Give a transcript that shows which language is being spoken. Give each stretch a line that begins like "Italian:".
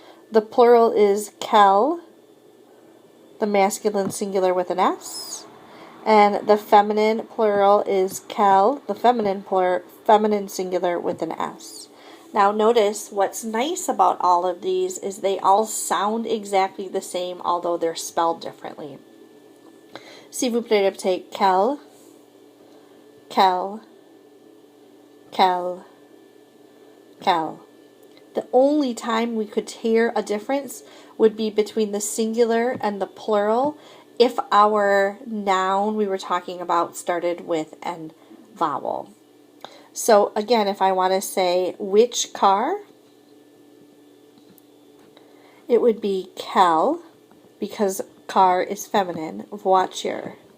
English: The plural is quelle, the masculine singular with an S. And the feminine plural is quelle, the feminine singular with an S. Now notice what's nice about all of these is they all sound exactly the same, although they're spelled differently.
French: S'il vous plaît, répétez quel, quel, quel, Quelle.
English: The only time we could hear a difference would be between the singular and the plural if our noun we were talking about started with an vowel. So again, if I want to say which car, it would be quelle, because car is feminine, voiture.